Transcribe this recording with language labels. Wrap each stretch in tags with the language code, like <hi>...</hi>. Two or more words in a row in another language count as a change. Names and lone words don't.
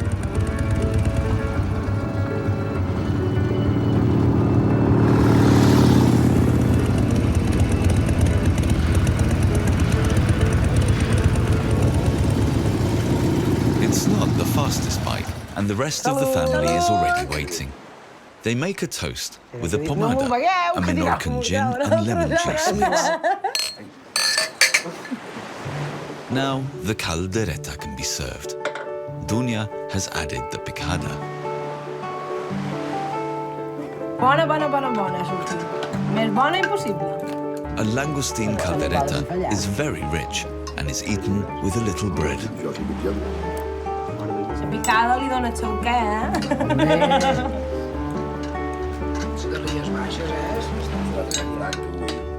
<en>It's not the fastest bike, and the rest of the family is already waiting. They make a toast with a pomada, a Menorcan gin and lemon juice mix. Now the caldereta can be served. Dunya has added the picada.</en> <ca>Bona, sortit. Més bona impossible. A langoustine caldereta is very rich and is eaten with a little bread. La picada li dona el seu què, Les garrigues baixes, la tranquil·litat que vull.</ca>